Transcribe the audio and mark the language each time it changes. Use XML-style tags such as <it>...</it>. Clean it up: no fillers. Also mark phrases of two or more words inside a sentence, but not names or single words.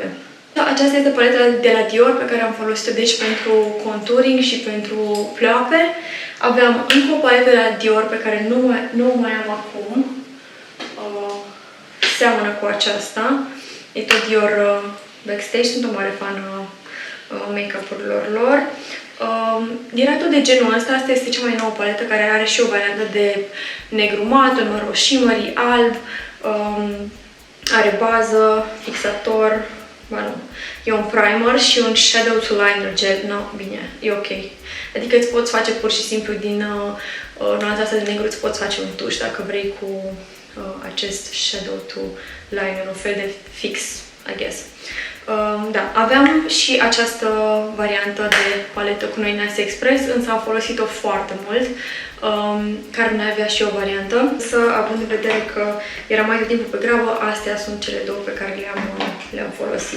<ro>Aceasta este paleta de la Dior pe care am folosit-o deci pentru contouring și pentru pleoape. Aveam încă o paletă de la Dior pe care nu o mai am acum. Seamănă cu aceasta. E tot Dior Backstage, sunt o mare fan make-up-urilor lor. Era tot de genul ăsta, asta este cea mai nouă paletă care are și o variantă de negru mat, un maro shimmery, alb, are bază, fixator, nu, e un primer și un</ro> <en>shadow to liner gel,</en> <ro>no, bine, e ok. Adică îți poți face pur și simplu din nuanța asta de negru, îți poți face un tuș dacă vrei cu acest</ro> <en>shadow to liner,</en> <ro>un fel de fix,</ro> <en>I guess.</en> <ro>Da, aveam și această variantă de paletă cu noi în Asia Express, însă am folosit-o foarte mult. Carmen avea și o variantă, însă având în vedere că era mai tot timpul pe grabă, astea sunt cele două pe care le-am folosit.</ro>